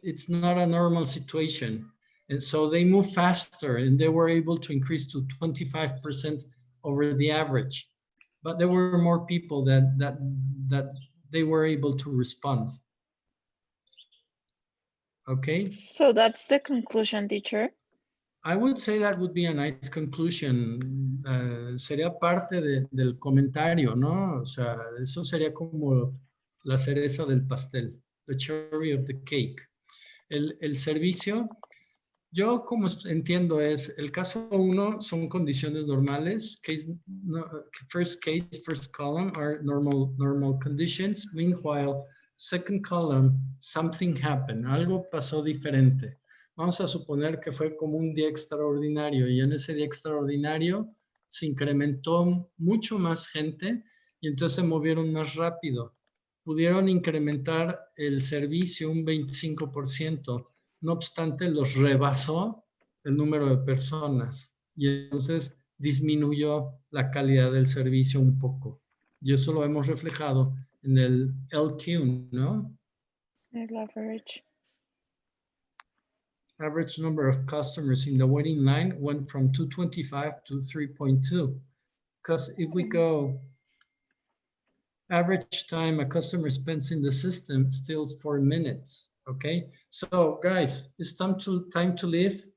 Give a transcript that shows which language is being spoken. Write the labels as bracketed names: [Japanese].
[English] It's not a normal situation. And so they move faster and they were able to increase to 25% over the average. But there were more people that they were able to respond. Okay? So that's the conclusion, teacher. I would say that would be a nice conclusion. [Spanish] Sería parte del comentario, ¿no? O sea, eso sería como la cereza del pastel, [English] the cherry of the cake. [Spanish] El servicio, yo como entiendo es, el caso 1 son condiciones normales. [English] First case, first column are normal conditions. Meanwhile, second column, something happened. [Spanish] Algo pasó diferente. Vamos a suponer que fue como un día extraordinario y en ese día extraordinario se incrementó mucho más gente y entonces se movieron más rápido. pudieron incrementar el servicio un 25%. No obstante, los rebasó el número de personas y entonces disminuyó la calidad del servicio un poco. Y eso lo hemos reflejado en el LQ, ¿no? El average. [English] Average number of customers in the waiting line went from 225 to 3.2. Because if we go average time a customer spends in the system, still 4 minutes. Okay, so guys, it's time to leave.